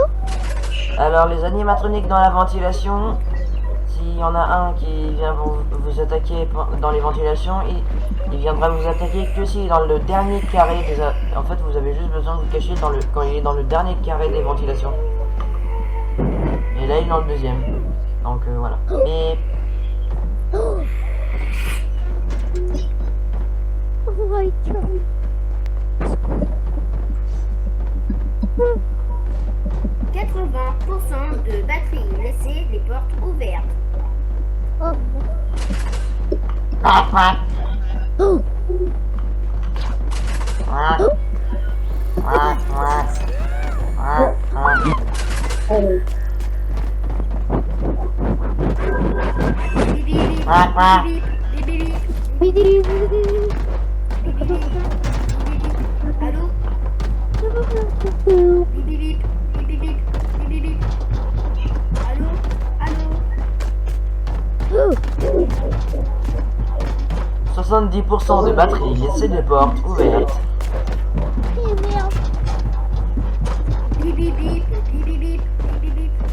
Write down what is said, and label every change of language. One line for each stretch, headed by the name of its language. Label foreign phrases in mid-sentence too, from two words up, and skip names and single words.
French: Alors, les animatroniques dans la ventilation, s'il y en a un qui vient vous attaquer dans les ventilations, il viendra vous attaquer que si dans le dernier carré des... En fait, vous avez juste besoin de vous cacher quand il est dans le dernier carré des ventilations. Et là, il est dans le deuxième. Donc, voilà. Mais...
English: Oh my god.
French: 80% de batterie. Laissez les portes ouvertes. Oh. Bip, bip, bip, bip, bip, bip, bip, bip, bip, bip. Allô? Bip, bip, bip, bip, bip, bip, bip, bip. Allô? Allô? 70% de batterie, laissez les portes ouvertes. Merde. Bip, bip, bip, bip, bip, bip, bip, bip.